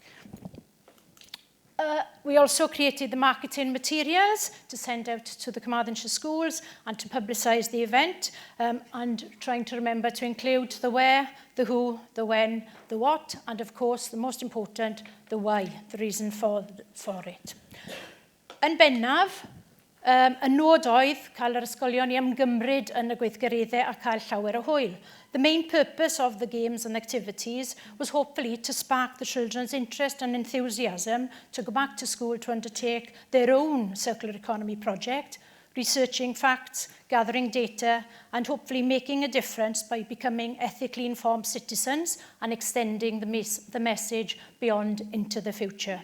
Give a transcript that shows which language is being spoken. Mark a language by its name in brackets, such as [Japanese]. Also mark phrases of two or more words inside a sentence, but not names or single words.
[English] We also created the marketing materials to send out to the Carmarthenshire schools and to publicise the event, and trying to remember to include the where, the who, the when, the what, and of course, the most important, the why, the reason for it. [Welsh] Yn bennaf, y nod oedd cael yr ysgolion i ymgymryd yn y gweithgareddau a cael llawer o hwyl. [English] The main purpose of the games and activities was hopefully to spark the children's interest and enthusiasm to go back to school to undertake their own circular economy project, researching facts, gathering data, and hopefully making a difference by becoming ethically informed citizens and extending the message beyond into the future.